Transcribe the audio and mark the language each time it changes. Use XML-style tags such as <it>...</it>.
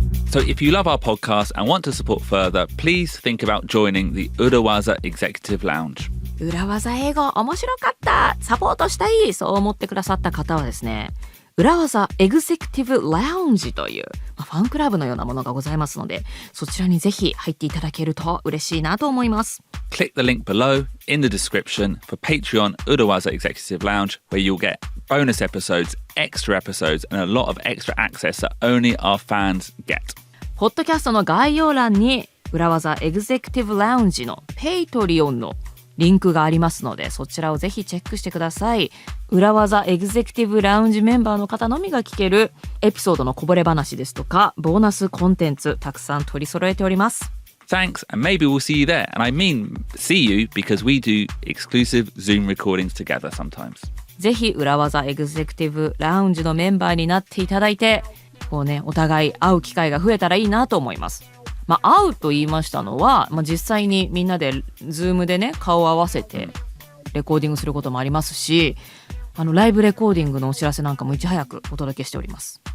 <en>So if you love our podcast and want to support further, please think about joining the Urawaza Executive Lounge.</en> <ja>裏技英語面白かった、サポートしたい、そう思ってくださった方はですね、裏技エグゼクティブラウンジという、ファンクラブのようなものがございますので、そちらにぜひ入っていただけると嬉しいなと思います。</ja> <en>Click the link below in the description for Patreon Urawaza Executive Lounge, where you'll get bonus episodes, extra episodes, and a lot of extra access that only our fans get.</en> <ja>ポッドキャストの概要欄に裏技エグゼクティブラウンジのペイトリオンのリンクがありますので、そちらをぜひチェックしてください。裏技エグゼクティブラウンジメンバーの方のみが聞けるエピソードのこぼれ話ですとか、ボーナスコンテンツたくさん取り揃えております。</ja> <en>Thanks, and maybe we'll see you there. And I mean see you because we do exclusive Zoom recordings together sometimes.</en> <ja>ぜひ裏技エグゼクティブラウンジのメンバーになっていただいて、こうね、お互い会う機会が増えたらいいなと思います。会うと言いましたのは、実際にみんなで Zoom でね、顔を合わせてレコーディングすることもありますし、ライブレコーディングのお知らせなんかもいち早くお届けしております。</ja>